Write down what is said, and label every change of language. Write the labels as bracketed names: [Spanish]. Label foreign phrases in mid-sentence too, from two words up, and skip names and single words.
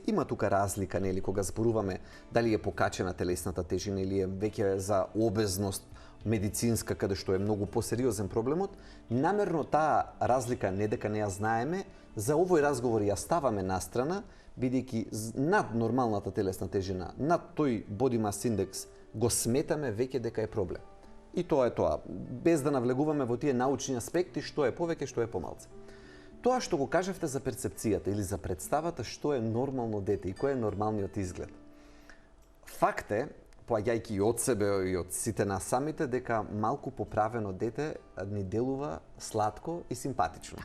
[Macedonian] Има тука разлика, нели, кога зборуваме дали е покачена телесната тежина или е веќе за обезност медицинска, каде што е многу посериозен проблемот. Намерно таа разлика не дека не ја знаеме, за овој разговор ја ставаме настрана, бидејќи над нормалната телесна тежина, над тој [English] body mass index [Macedonian] го сметаме веќе дека е проблем. И тоа е тоа, без да навлегуваме во тие научни аспекти, што е повеќе, што е помалце. Тоа што го кажавте за перцепцијата или за представата што е нормално дете и кој е нормалниот изглед. Факт е, поаѓајќи и од себе и од сите нас самите, дека малку поправено дете ни делува сладко и симпатично.